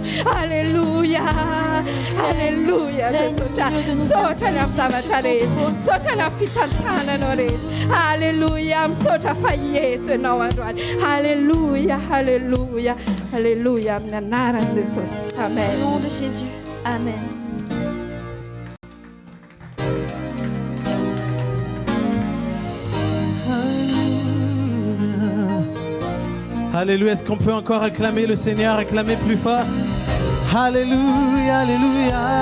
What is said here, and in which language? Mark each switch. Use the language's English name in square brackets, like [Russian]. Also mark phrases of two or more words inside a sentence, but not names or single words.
[Malagasy] Alleluia, alleluia Jesosy. Misaotra ny amin'ny zavatra rehetra, misaotra ny amin'ny fitantananao rehetra. Alleluia, misaotra fahetinao androany. Alleluia, alleluia, alleluia amin'ny anaran'i Jesosy. Amen. [French] Au nom de Jésus. Amen. Alléluia. Est-ce qu'on peut encore acclamer le Seigneur, acclamer plus fort? Alléluia, alléluia.